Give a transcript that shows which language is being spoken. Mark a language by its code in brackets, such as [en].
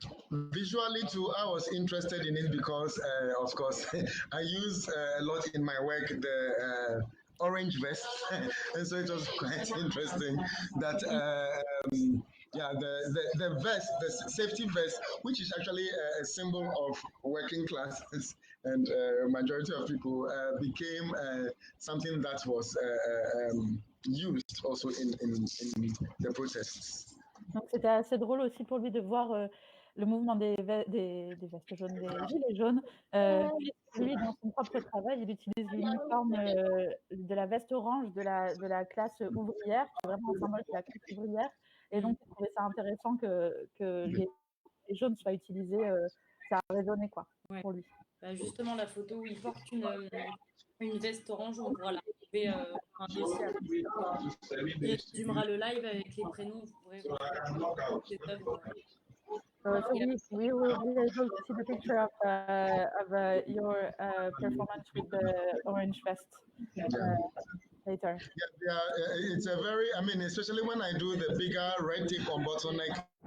[en] Visually too, I was interested in it because, of course, I use a lot in my work the orange vest, and so it was quite interesting that yeah, the vest, the safety vest, which is actually a symbol of working classes and majority of people, became something that was used also in the protests. [fr] Donc c'était assez drôle aussi pour lui de voir le mouvement des vestes jaunes, des gilets jaunes. Lui, dans son propre travail, il utilise l'uniforme de la veste orange de la classe ouvrière, qui est vraiment un symbole de la classe ouvrière. Et donc, il trouvait ça intéressant que les jaunes soient utilisés. Ça a résonné, quoi, pour lui. Bah justement, la photo où il porte une veste orange, on pourra la trouver ici. Il résumera le live avec les prénoms, vous pourrez voir les œuvres. [en] So we will be able to see the picture of your performance with the orange vest later. Yeah, it's a very, I mean, especially when I do the bigger red tip on bottleneck.